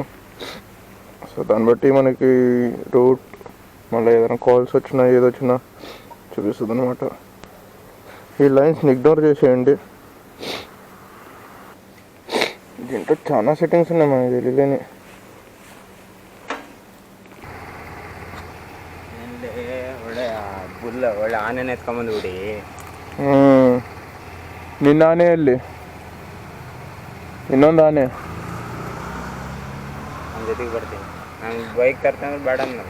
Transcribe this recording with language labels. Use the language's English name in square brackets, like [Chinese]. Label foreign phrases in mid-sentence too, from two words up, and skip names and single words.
[Telugu] సో దాన్ని బట్టి మనకి రూట్, మళ్ళీ ఏదైనా కాల్స్ వచ్చినా ఏదొచ్చినా చూపిస్తుంది అనమాట. ఈ లైన్స్ని ఇగ్నోర్ చేసేయండి. దీంట్లో చాలా సెట్టింగ్స్ ఉన్నాయి మనకి తెలియలేని. [Kannada] ಒಳ್ಳೆ ಆನೆನ ಎತ್ಕೊಂಬಂದು ಬಿಡಿ. ನಿನ್ನ ಆನೆ ಎಲ್ಲಿ? ಇನ್ನೊಂದು ಆನೆ ನನ್ನ ಜೊತೆಗೆ ಬರ್ತೀನಿ. ನಾನು ಬೈಕ್ ತರ್ತಂದ್ರೆ ಬೇಡ ಅನ್ನಲ್ಲ.